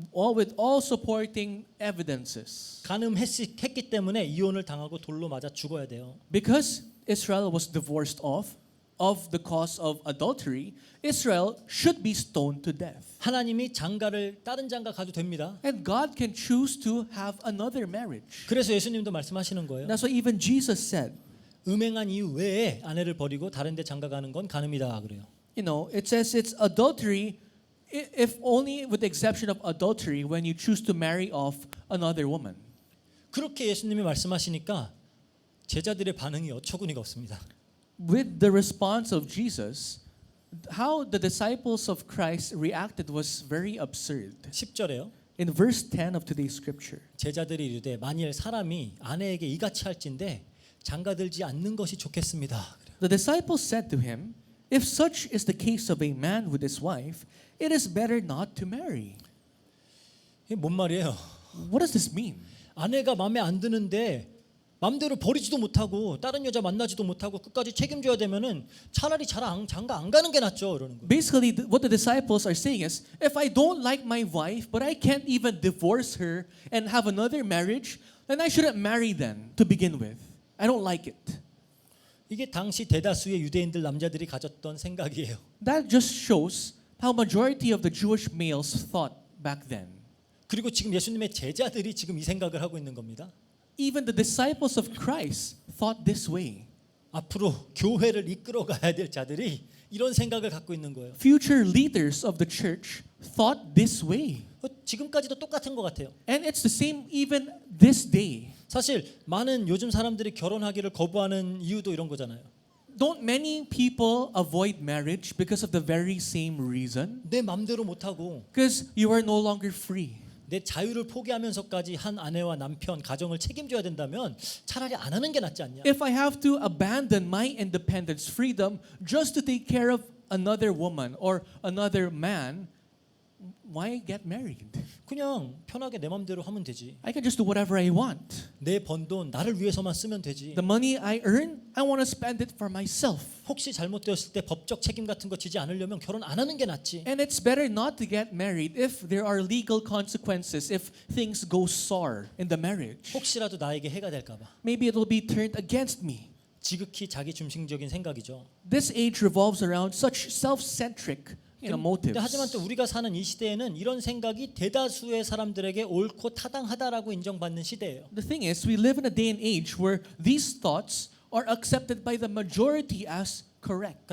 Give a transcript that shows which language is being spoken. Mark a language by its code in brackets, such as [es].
[en] All with all supporting evidences. [ko] 간음했기 때문에 이혼을 당하고 돌로 맞아 죽어야 돼요. [en] Because Israel was divorced off of the cause of adultery, Israel should be stoned to death. [ko] 하나님이 장가를 다른 장가 가도 됩니다. [en] And God can choose to have another marriage. [ko] 그래서 예수님도 말씀하시는 거예요. [en] That's why even Jesus said, [ko] 음행한 이유 외에 아내를 버리고 다른 데 장가 가는 건 간음이다 그래요. [en] you know, it says it's adultery if only with the exception of adultery when you choose to marry off another woman. [ko] 그렇게 예수님이 말씀하시니까 제자들의 반응이 어처구니가 없습니다. [en] With the response of Jesus, how the disciples of Christ reacted was very absurd. [ko] 10절에요. [en] In verse 10 of today's scripture, [ko] 제자들이 이르되 만일 사람이 아내에게 이같이 할진대 장가들지 않는 것이 좋겠습니다. [en] the disciples said to him, if such is the case of a man with his wife, it is better not to marry. [ko] 이게 뭔 말이에요? [en] What does this mean? [ko] 아내가 마음에 안 드는데 마음대로 버리지도 못하고 다른 여자 만나지도 못하고 끝까지 책임져야 되면은 차라리 장가 안 가는 게 낫죠. 이러는 거예요. [en] Basically, what the disciples are saying is, if I don't like my wife, but I can't even divorce her and have another marriage, then I shouldn't marry then to begin with. I don't like it. [ko] 이게 당시 대다수의 유대인들 남자들이 가졌던 생각이에요. [en] That just shows how majority of the Jewish males thought back then. [ko] 그리고 지금 예수님의 제자들이 지금 이 생각을 하고 있는 겁니다. [en] Even the disciples of Christ thought this way. [ko] 앞으로 교회를 이끌어 가야 될 자들이 이런 생각을 갖고 있는 거예요. [en] Future leaders of the church thought this way. [ko] 지금까지도 똑같은 것 같아요. [en] And it's the same even this day. [ko] 사실 많은 요즘 사람들이 결혼하기를 거부하는 이유도 이런 거잖아요. [en] Don't many people avoid marriage because of the very same reason? [ko] 내 맘대로 못하고 [en] Because you are no longer free. [ko] 내 자유를 포기하면서까지 한 아내와 남편, 가정을 책임져야 된다면 차라리 안 하는 게 낫지 않냐. [en] If I have to abandon my independence, freedom, just to take care of another woman or another man, why get married? [ko] 그냥 편하게 내 맘대로 하면 되지. [en] I can just do whatever I want. [ko] 내 번 돈 나를 위해서만 쓰면 되지. [en] The money I earn, I want to spend it for myself. [ko] 혹시 잘못되었을 때 법적 책임 같은 거 지지 않으려면 결혼 안 하는 게 낫지. [en] And it's better not to get married if there are legal consequences, if things go sour in the marriage. [ko] 혹시라도 나에게 해가 될까 봐. [en] Maybe it will be turned against me. [ko] 지극히 자기 중심적인 생각이죠. [en] This age revolves around such self-centric motives. [ko] 하지만 또 우리가 사는 이 시대에는 이런 생각이 대다수의 사람들에게 옳고 타당하다라고 인정받는 시대예요. [en] The thing is, we live in a day and age where these thoughts are accepted by the majority as correct.